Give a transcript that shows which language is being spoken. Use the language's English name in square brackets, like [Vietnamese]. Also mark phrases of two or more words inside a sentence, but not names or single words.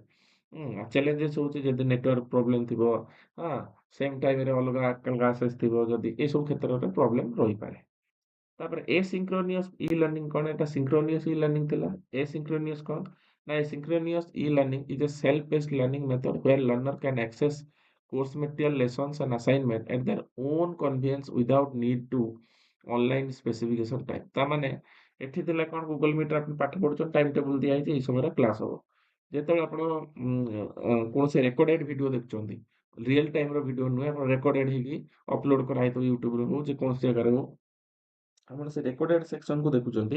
[Odia] ଚ୍ୟାଲେଞ୍ଜେସ୍ ହଉଛି ଯଦି [English] network problem [Odia] ଥିବ, ହଁ, [English] same time [Odia] ଅଲଗା କ୍ଲାସେସ୍ ଥିବ ଯଦି, ଏସବୁ କ୍ଷେତ୍ରରେ ପ୍ରୋବ୍ଲେମ ରହିପାରେ। ତାପରେ [English] asynchronous e-learning [Odia] କଣ? ଏଟା [English] synchronous e-learning [Odia] ଥିଲା। [English] ଏସିଙ୍କ୍ରୋନିୟସ୍ [Odia] କଣ? ନା [English] asynchronous e-learning is a self based learning method where learner can access course material, lessons and assignment at their own convenience without need to online specification time। [Odia] ତାମାନେ ଏଠି ଥିଲା କଣ, ଗୁଗଲ ମିଟରେ ଆପଣ ପାଠ ପଢୁଛନ୍ତି, [English] time table [Odia] ଦିଆହେଇଛି, ଏଇ ସମୟରେ କ୍ଲାସ ହବ। ଯେତେବେଳେ ଆପଣ କୌଣସି [English] recorded video [Odia] ଦେଖୁଛନ୍ତି, [English] real time video [Odia] ନୁହେଁ, ଆପଣ ରେକର୍ଡେଡ ହେଇକି ଅପଲୋଡ କରାହେଇଥିବ ୟୁଟ୍ୟୁବରେ ହଉ, ଯେକୌଣସି ଜାଗାରେ ହଉ, ଆପଣ ସେ [English] recorded section [Odia] ଦେଖୁଛନ୍ତି।